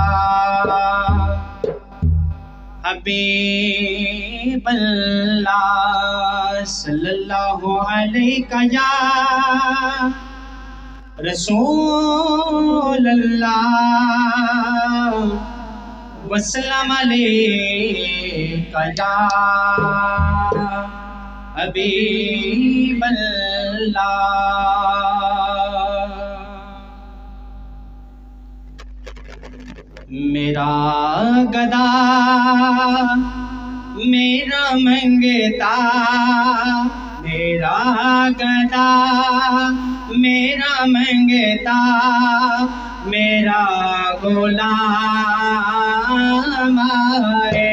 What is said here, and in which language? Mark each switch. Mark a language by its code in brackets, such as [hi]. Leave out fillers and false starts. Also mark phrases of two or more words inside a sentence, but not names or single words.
[ar] حبيب الله صلى الله عليه يا رسول الله وسلم عليك يا حبيب الله. [ur] میرا گدا میرا منگتا، میرا گدا میرا منگتا، میرا غلام ہے.